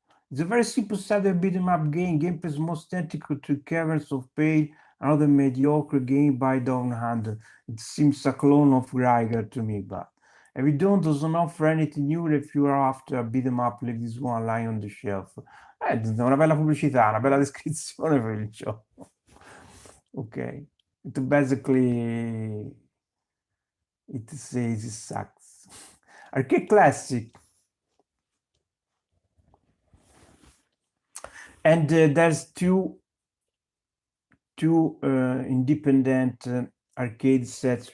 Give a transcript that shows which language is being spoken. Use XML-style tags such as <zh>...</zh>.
<en>It's a very simple sided beat 'em up game. Gameplay is most identical to Caverns of Pain, another mediocre game by Down Under. It seems a clone of Greiger to me, but Every Dawn doesn't offer anything new. If you are after a beat 'em up, leave this one lying on the shelf.</en> <it>Una bella pubblicità, una bella descrizione per il gioco.</it> <en>Ok. It basically it says it sucks. Arcade Classic. And there's two independent arcade sets.</en>